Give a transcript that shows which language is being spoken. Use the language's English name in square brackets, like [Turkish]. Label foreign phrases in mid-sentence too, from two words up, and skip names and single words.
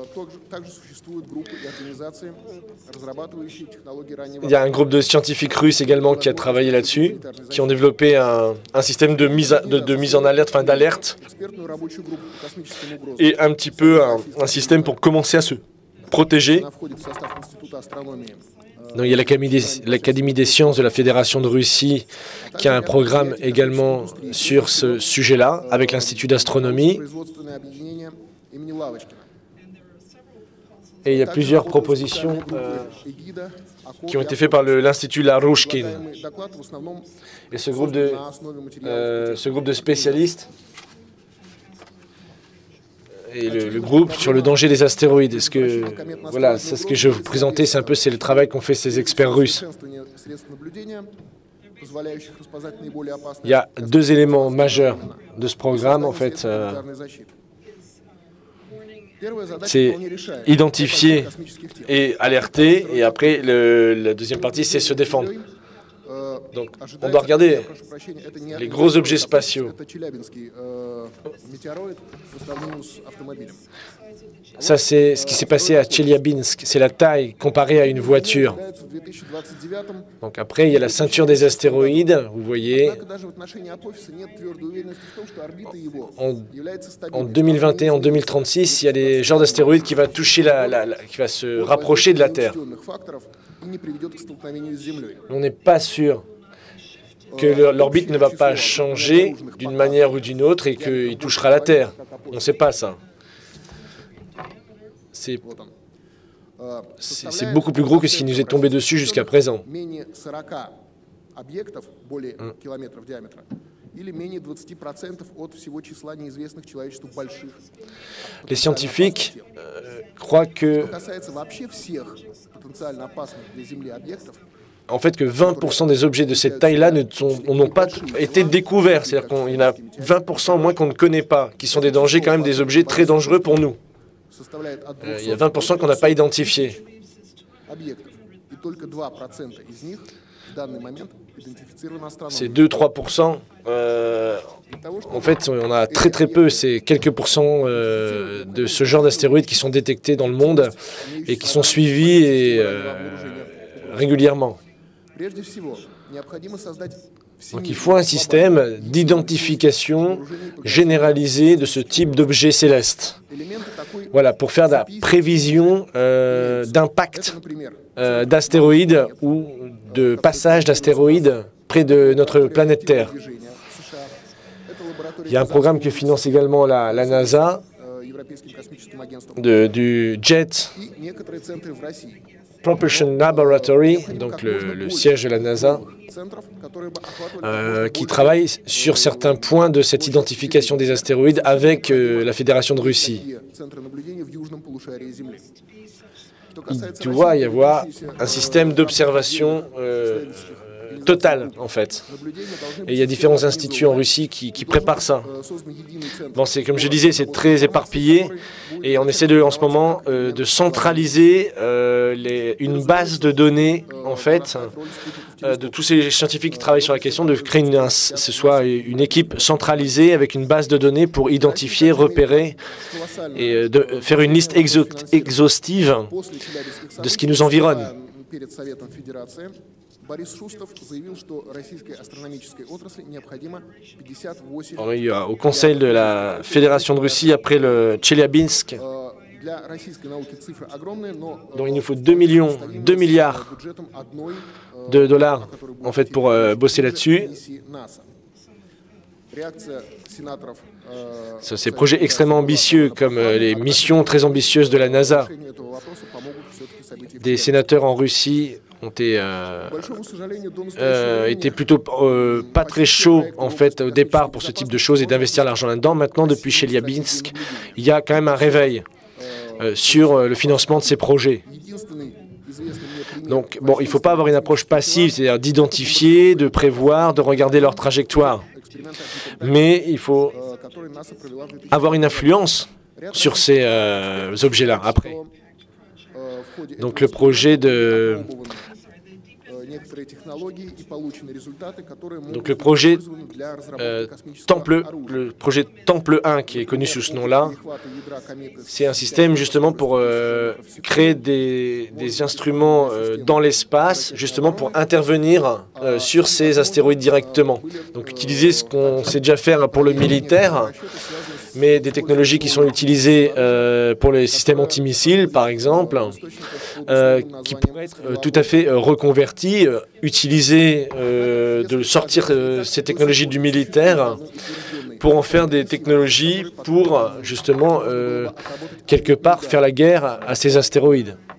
[French] Il y a un groupe de scientifiques russes également qui a travaillé là-dessus, qui ont développé un système de mise en alerte, enfin d'alerte, et un petit peu un système pour commencer protégée. [Russian] Она входит в состав Института астрономии. [French] Donc, il y a l'Académie des sciences de la Fédération de Russie qui a un programme également sur ce sujet-là, avec l'Institut d'astronomie. [Russian] Производственное объединение имени Лавочкина. [French] Et il y a plusieurs propositions Эгида, qui ont été faites par l'Institut Larouchkin. [Russian] Предлагаемый доклад в основном [French] Et ce [Russian] на основе материалов [French] groupe de spécialistes et le groupe sur le danger des astéroïdes. Voilà, c'est ce que je vais vous présenter, c'est le travail qu'ont fait ces experts russes. [Russian] совершенствования средств наблюдения, позволяющих распознать наиболее опасные [French] Il y a deux éléments majeurs de ce programme, en fait. [Russian] планетарной защиты. Первая задача [French] C'est [Russian] вполне решаемая. [French] identifier [Russian] Космических тел. [French] et alerter, et après, la deuxième partie, c'est se défendre. Donc, on doit regarder [Russian] Прошу прощения, это не [French] les gros objets spatiaux. [Russian] это челябинский метеороид по сравнению с автомобилем. [French] Ça, c'est ce qui s'est passé à Tcheliabinsk. C'est la taille comparée à une voiture. [Russian] В 2029-м, [French] Donc après, il y a la ceinture des astéroïdes, vous voyez. [Russian] однако даже в отношении Апофиса нет твердой уверенности в том, что орбита его [French] En, [Russian] является [French] en [Russian] стабильной. [French] 2021, en 2036, il y a des genres d'astéroïdes qui va toucher qui va se rapprocher de la Terre. [Russian] Неучтенных факторов и не приведет к столкновению с Землей. [French] On n'est pas sûr que l'orbite ne va pas changer d'une manière ou d'une autre et qu'il touchera la Terre. On ne sait pas ça. C'est [Russian] Вот он. [French] c'est beaucoup plus gros que ce qui nous est tombé dessus jusqu'à présent. [Russian] Менее 40 объектов, более километров диаметра, или менее 20% от всего числа неизвестных человечеству больших. [French] Les scientifiques croient que, [Russian] Что касается вообще всех потенциально опасных для Земли объектов, [French] en fait, que 20% des objets de cette taille-là n'ont pas été découverts. C'est-à-dire qu'il y en a 20% au moins qu'on ne connaît pas, qui sont des dangers quand même, des objets très dangereux pour nous. [Russian] составляет от [French] Il y a [Russian] 200 [French] 20% qu'on n'a pas identifiés. [Russian] объектов, и только 2% из них в данный момент идентифицированы [French] C'est [Russian] астрономами. [French] 2-3%. [Russian] Того, что [French] En fait, on a très très peu, c'est quelques pourcents de ce genre d'astéroïdes qui sont détectés dans le monde et qui sont suivis régulièrement. [Russian] прежде всего необходимо создать [French] Donc il faut un système d'identification généralisé de ce type d'objets célestes. [Russian] элементы такой, [French] Voilà, pour faire de la prévision d'impact [Russian] например, [French] d'astéroïdes ou de passage d'astéroïdes près de notre planète Terre. [Russian] движения в США. Это лаборатория [French] Il y a un programme que finance également la NASA, [Russian] Европейским космическим агентством [French] du Jet [Russian] и некоторые центры в России. [French] Propulsion Laboratory, donc le siège de la NASA, [Russian] Центров, которые бы охватывали [French] qui travaille sur certains points de cette identification des astéroïdes avec la Fédération de Russie. [Russian] такие центры наблюдения в южном полушарии Земли. Что [French] Il [Russian] касается [French] doit y [Russian] России, [French] avoir [Russian] имеющейся, [French] un système d'observation total, en fait. [Russian] наблюдения должны [French] Et il y a différents instituts en Russie qui préparent ça. [Russian] создан единый центр. [French] Bon, c'est comme je disais, c'est très éparpillé et on essaie en ce moment de centraliser une base de données, en fait, de tous ces scientifiques qui travaillent sur la question, de créer une équipe centralisée avec une base de données pour identifier, repérer et de faire une liste exhaustive [Russian] После Челябинских [French] de ce qui nous environne. [Russian] перед Советом Федерации Борис Шустов заявил, что российской астрономической отрасли необходимо 58 [French] Alors, il y a au Conseil de la Fédération de Russie, après le Tcheliabinsk, [Russian] для российской науки цифры огромные, но [French] dont il nous faut 2 milliards [Russian] бюджетом одной [French] de dollars en fait, pour bosser là-dessus. [Russian] миссии НАСА. Реакция сенаторов [French] Ces projets extrêmement ambitieux, comme les missions très ambitieuses de la NASA. [Russian] решению этого вопроса помогут все-таки события в [French] Des [Russian] Челябинске. [French] sénateurs en Russie ont [Russian] К большому сожалению, до настоящего времени [French] été plutôt pas très chauds en fait au départ pour ce type de choses et d'investir l'argent là-dedans. Maintenant, depuis Chelyabinsk, il y a quand même un réveil sur le financement de ces projets. [Russian] единственный известный мне пример [French] Donc, bon, il ne faut pas avoir une approche passive, c'est-à-dire d'identifier, de prévoir, de regarder leur trajectoire. [Russian] эксперимента, [French] Mais il faut [Russian] который НАСА провела в 2000 [French] avoir une influence sur ces objets-là après. [Russian] в ходе [French] Donc, [Russian] этого [French] le projet de... [Russian] опробованы, некоторые технологии и получены результаты, которые могут [French] Donc, le [Russian] быть [French] projet [Russian] использованы для разработки космического оружия. [French] le projet Temple 1, qui est connu sous ce nom-là, [Russian] Перехвата ядра кометы с [French] c'est un système justement pour créer des instruments dans l'espace, justement pour intervenir sur ces astéroïdes directement. Donc utiliser ce qu'on sait déjà faire pour le militaire, mais des technologies qui sont utilisées pour les systèmes antimissiles, par exemple, qui pourraient être tout à fait reconverties, utiliser, de sortir ces technologies du militaire pour en faire des technologies pour, justement, quelque part, faire la guerre à ces astéroïdes.